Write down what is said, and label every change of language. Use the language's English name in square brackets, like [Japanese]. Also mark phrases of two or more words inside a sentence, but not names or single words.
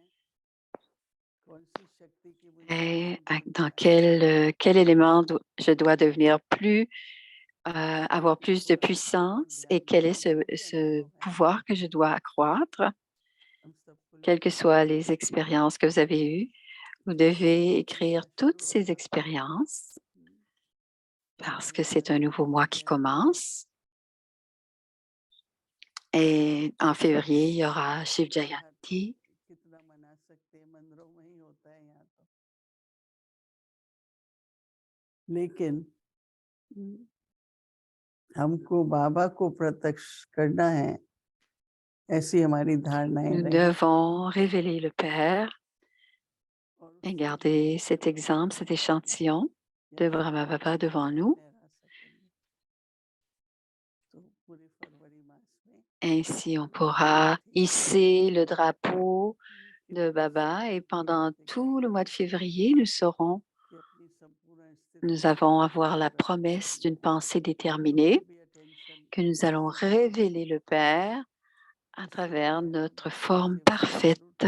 [French] Et dans quel élément je dois devenir plus, avoir plus de puissance et quel est ce pouvoir que je dois accroître, quelles que soient les expériences que vous avez eues. Vous devez écrire toutes ces expériences parce que c'est un nouveau mois qui commence. Et en février, il y aura Shiv Jayanti. [Hindi] कितना मना सकते हैं, मंदिरों में ही होता है यहाँ तो। लेकिन हमको बाबा को प्रत्यक्ष करना है, ऐसी हमारी धारणाएं [French] Nous [Hindi] रही। [French] devons révéler le Père et garder cet exemple, cet échantillon de Brahma-Baba devant nous. Ainsi, on pourra hisser le drapeau de Baba et pendant tout le mois de février, nous avons avoir la promesse d'une pensée déterminée que nous allons révéler le Père à travers notre forme parfaite.